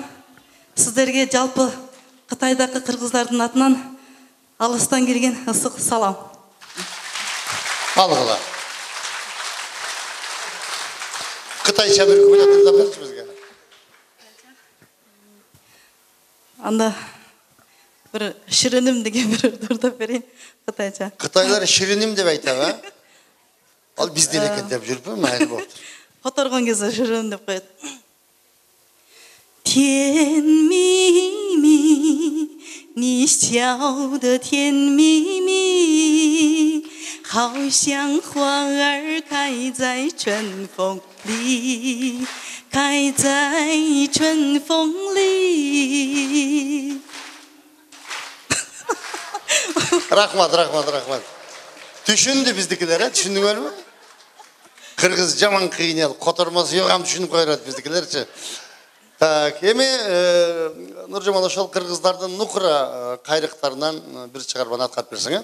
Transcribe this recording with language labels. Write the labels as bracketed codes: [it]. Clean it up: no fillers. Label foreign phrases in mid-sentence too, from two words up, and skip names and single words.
[ky] Сиздерге жалпы Кытайдагы кыргыздардын атынан алыстан келген ысык салам. Алгыла. Кытайча бир куплет ырдап берчи бизге. Анда бир шириним деген bir ырдап берейин Кытайча. Кытайлар шириним деп айтат, а? Ал бизден экен деп жүрүппү, майыл болуптур. Которгон кезде шириним деп коет. [zh] 甜蜜蜜，你笑的甜蜜蜜，好像花儿开在春风里，开在春风里。 [ky] Рахмат. Түшүндү биздикилер, түшүндүңөрбү? Кыргыз жаман кыйнел, котормосу жок, ам түшүнүп коёрат биздикилерчи. Так, эми Нуржамал ошол кыргыздардын нукура кайрыктарынан бир чыгарманы аткарып берсең,